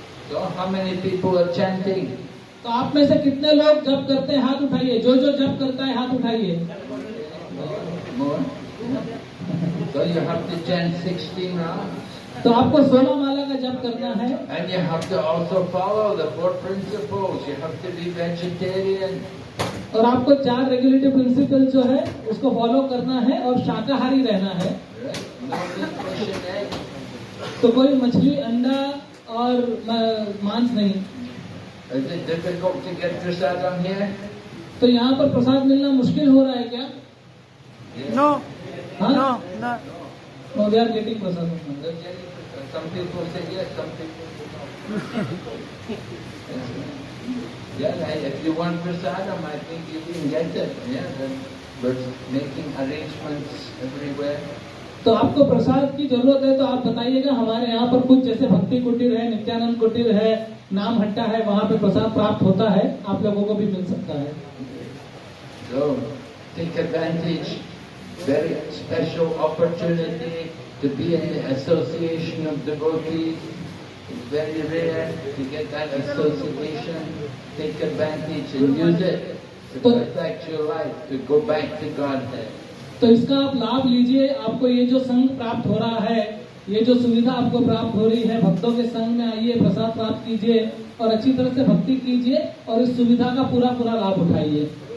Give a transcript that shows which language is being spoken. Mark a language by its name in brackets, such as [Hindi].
[English] So how many people are chanting? [Hindi] तो आप में से कितने लोग जप करते हैं? हाथ उठाइए। जो जो जप करता है हाथ उठाइए। [English] More? So you have to chant 16 rounds. [Hindi] तो आपको 16 माला का जप करना है। [English] And you have to also follow the 4 principles. You have to be vegetarian. [Hindi] और आपको 4 [English] regulative principle [Hindi] जो है उसको फॉलो करना है और शाकाहारी रहना है। [English] No fish and egg. [Hindi] तो कोई मछली, अंडा और मांस नहीं। [English] Is it difficult to get prasadam here? [Hindi] तो यहाँ पर प्रसाद मिलना मुश्किल हो रहा है क्या? [English] No, [Hindi] हाँ? [English] no, no. No, they are getting prasad. Some people say yes, some people say no. Yeah, if you want prasadam, I think you can get it. Yeah, then we're making arrangements everywhere. [Hindi] तो आपको प्रसाद की जरूरत है तो आप बताइएगा। हमारे यहाँ पर कुछ जैसे भक्ति कुटीर है, नित्यानंद कुटीर है, नाम हट्टा है, वहाँ पे प्रसाद प्राप्त होता है, आप लोगों को भी मिल सकता है। [English] So take advantage, very special opportunity to be in the association of devotees. It's very rare to get that association. Take advantage and use it to perfect your life, to go back to Godhead. [Hindi] तो इसका आप लाभ लीजिए। आपको ये जो संग प्राप्त हो रहा है, ये जो सुविधा आपको प्राप्त हो रही है, भक्तों के संग में आइए, प्रसाद प्राप्त कीजिए और अच्छी तरह से भक्ति कीजिए और इस सुविधा का पूरा पूरा लाभ उठाइए।